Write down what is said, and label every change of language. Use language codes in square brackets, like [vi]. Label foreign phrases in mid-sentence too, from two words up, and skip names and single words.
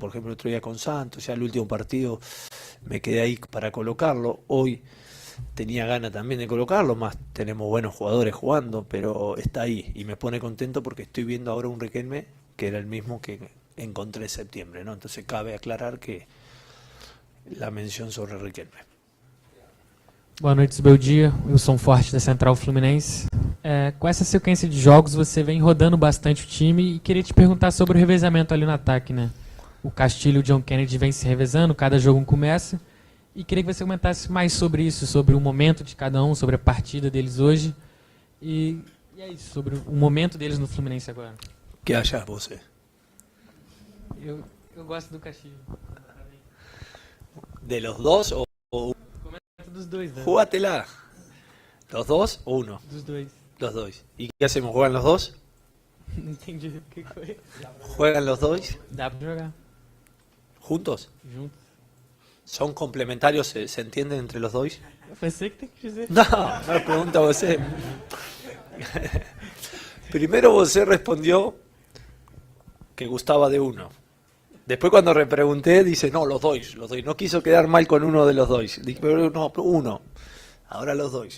[es] Por ejemplo, el otro día con Santos, ya el último partido me quedé ahí para colocarlo. Hoy tenía ganas también de colocarlo, más tenemos buenos jugadores jugando, pero está ahí y me pone contento porque estoy viendo ahora un Riquelme que era el mismo que encontré en septiembre, ¿no? Entonces cabe aclarar que la mención sobre Riquelme. [pt] Boa noite, Zubeldia. Wilson Forte da Central Fluminense. Com essa sequência de jogos, você vem rodando bastante o time e queria te perguntar sobre o revezamento ali no ataque, né? O Castilho e o John Kennedy vem se revezando, cada jogo um começa. E queria que você comentasse mais sobre isso, sobre o momento de cada um, sobre a partida deles hoje. E é isso, sobre o momento deles no Fluminense agora. ¿Qué achas você? Eu gosto do Castilho. [es] ¿De los dos o [pt] Comenta dos dois, né? [es] jugátela? ¿Los dos o uno? [pt] Dos dois. [es] Los dos. ¿Y qué hacemos? ¿Juegan los dos? [pt] Não entendi o que foi. [es] ¿Juegan los dos [pt] Dá pra jogar [es] juntos? [pt] juntos. [es] ¿Son complementarios? ¿Se entienden entre los dos? [pt] Foi você que tem que dizer. [es] No, me pregunta você. Primero você respondió que gustaba de uno. Después cuando repregunté dice, no, los dos. No quiso quedar mal con uno de los dos. Dije, pero no, uno. Ahora los dos.